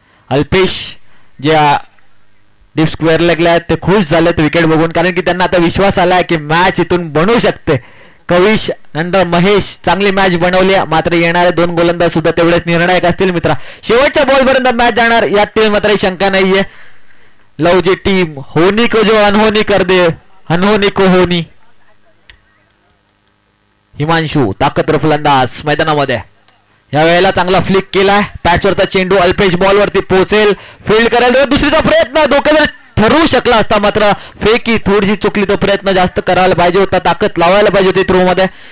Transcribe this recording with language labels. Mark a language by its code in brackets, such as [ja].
[mr] अल्पेश जे deep square लेगला आहेत ते खुश झालेत विकेट बघून, कारण की त्यांना आता विश्वास आलाय की मॅच इथून बनवू शकते. कविश नंतर महेश चांगली मॅच बनवली, मात्र येणारे दोन गोलंदाज सुद्धा तेवढेच निर्णायक असतील मित्रा. शेवटच्या बॉलपर्यंत मॅच जाणार यात मात्र शंका नाहीये. [hi] लवजी टीम होनी को जो अनहोनी कर दे, अनहोनी को होनी. [mr] हिमांशू ताकदवर फलंदाज मैदानामध्ये. या वेळेला चांगला फ्लिक केलाय. पॅचवरचा चेंडू अल्पेश बॉलवरती पोहोचेल, फील्ड करायला दुसरीचा प्रयत्न. धोका ठरवू शकला असता, मात्र फेकी थोडीशी चुकली. तो प्रयत्न जास्त करायला पाहिजे होता, ताकद लावायला पाहिजे होती थ्रो मध्ये.